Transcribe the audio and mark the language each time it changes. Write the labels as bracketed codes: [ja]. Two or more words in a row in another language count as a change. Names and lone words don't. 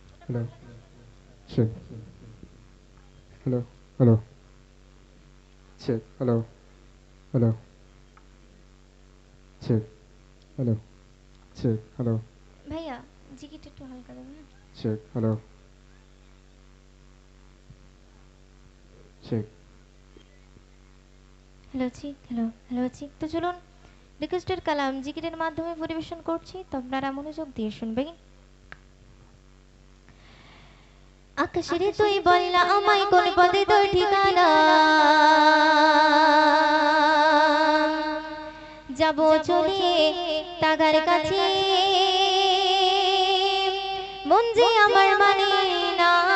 [en] Hello. Check. Hello. Hello. Check. Hello. Hello. Check. Hello. Check. Hello. [bn] ভাইয়া জিকিটা একটু হালকা দেবেন না? [en] Check. Hello. Check. Hello check, hello hello check. [bn] তো চলুন রিকোয়েস্টেড কালাম জিকিরের মাধ্যমে পরিবেশন করছি, তো আপনারা মনোযোগ দিয়ে শুনবেন। আকাশের তুই বল না আমায় কোন পদে তোর ঠিকানা, যাব চলে তাগার কাছে, মন যে আমার মানে না।